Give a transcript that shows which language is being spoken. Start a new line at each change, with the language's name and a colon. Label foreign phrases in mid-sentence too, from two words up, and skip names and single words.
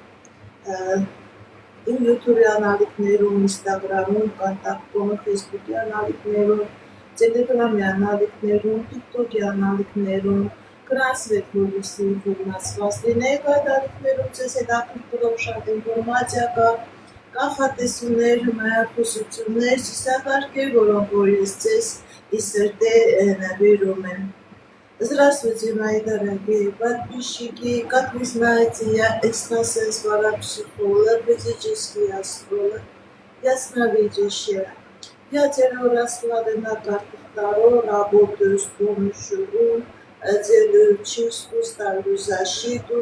Armenian: իմ YouTube-ի անալիքներում, Instagram-ում, Contact.com, Facebook-ի անալիքներում, Telegram-ի անալիքներում, TikTok-ի անալիքներում, գրանցվեք, որպեսզի ինֆորմացված լինեք այդ անալիքներում, ձեզ հետաքրքրող շատ ինֆորմացիա կա, կանխատեսումներ, հմայախոսություններ, ծիսակարգեր, որոնք որ ես ձեզ ի սրտե նվիրում եմ։
Russian: Здравствуйте, мои дорогие подписчики. Как вы знаете, я экстрасенс-парапсихолог, физический астролог, ясновидящая. Я делаю расклады на картах Таро, работаю с помощью рун, делаю чистку, ставлю защиту.